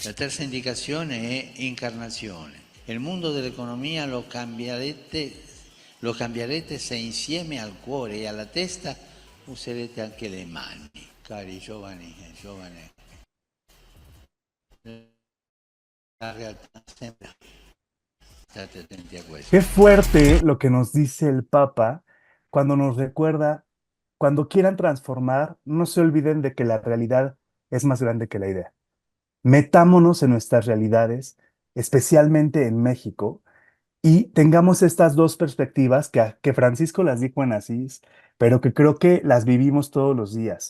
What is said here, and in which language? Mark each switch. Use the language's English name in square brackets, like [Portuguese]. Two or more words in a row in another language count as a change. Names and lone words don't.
[Italian] La terza indicazione è incarnazione. Il mondo dell'economia lo cambierete se insieme al cuore e alla testa userete anche le mani. Cari giovani e giovani, la realtà sembra. State attenti a questo. [Spanish] Qué fuerte lo que nos dice el Papa cuando nos recuerda, cuando quieran transformar, no se olviden de que la realidad es más grande que la idea. Metámonos en nuestras realidades, especialmente en México, y tengamos estas dos perspectivas que Francisco las dijo en Asís, pero que creo que las vivimos todos los días.